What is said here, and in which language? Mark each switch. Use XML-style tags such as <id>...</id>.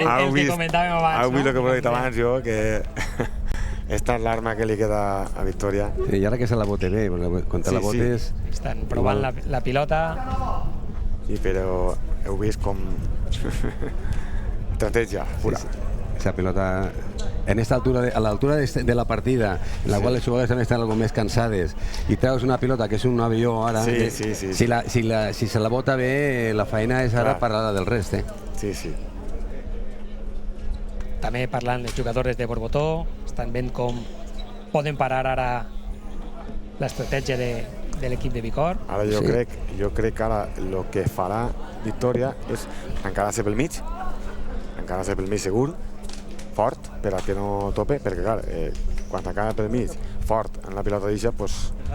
<ca>El que comentàvem abans, Heu vist el que he dit abans jo, que esta és l'arma que li queda a Victòria. I ara que se la bote bé, quan te la botes... Estan provant la pilota. Sí, però heu vist com estratègia pura.</ca> <es>Esa pelota en esta altura, a la altura de la partida, en la cual los jugadores también están algo más cansades, y traes una pelota que es un avión ahora,</es> <ca>si se la bota bé, la faena és ara parada del rest. Sí. També parlant les jugadores de Borbotó, estan veient com poden parar ara l'estratègia de l'equip de Bicor. Ara jo crec que ara el que farà Victòria és encarar-se pel mig, segur, fort, per a que no tope, perquè clar, quan t'encara pel mig, fort en la pilota d'eixa, doncs...</ca>